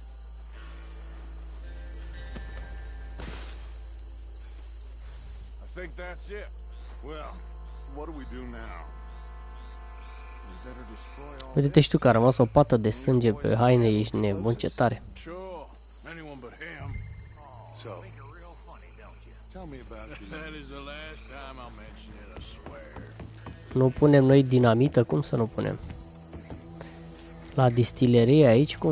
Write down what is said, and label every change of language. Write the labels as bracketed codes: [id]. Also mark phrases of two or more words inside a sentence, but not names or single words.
[en] I think that's it. Well, what do we do now? We better destroy all [ro] Uite-te și tu că a rămas o pată de sânge pe haine, ești nebun, ce tare. [en] Sure. Anyone but him. So, tell me about you. That is the last time I'll mention it, I swear. [ro] Nu punem noi dinamită? Cum să nu punem? La distilerie aici, cum?